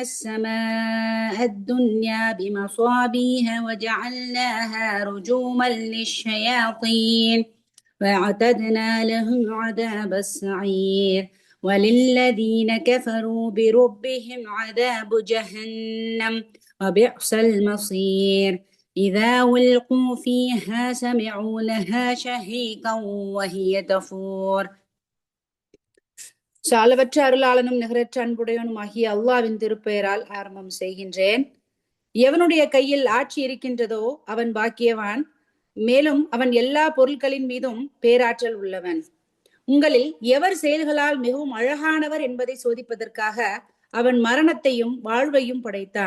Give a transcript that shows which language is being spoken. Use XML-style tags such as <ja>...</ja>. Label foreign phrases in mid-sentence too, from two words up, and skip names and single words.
<ar>السماء الدنيا بمصابيح وجعلناها رجوما للشياطين وأعتدنا لهم عذاب السعير وللذين كفروا بربهم عذاب جهنم وبئس المصير إذا ألقوا فيها سمعوا لها شهيقا وهي تفور.</ar> <ta>அளவற்ற அருளாளனும் நிகரற்ற அன்புடையவனுமாகிய அல்லாஹ்வின் திருப்பெயரால் ஆரம்பம் செய்கின்றேன். எவனுடைய கையில் ஆட்சி இருக்கின்றதோ அவன் பாக்கியவான், மேலும் அவன் எல்லா பொருட்களின் மீதும் பேராற்றல் உள்ளவன். உங்களில் எவர் செயல்களால் மிகவும் அழகானவர் என்பதை சோதிப்பதற்காக அவன் மரணத்தையும் வாழ்வையும் படைத்தான்.</ta>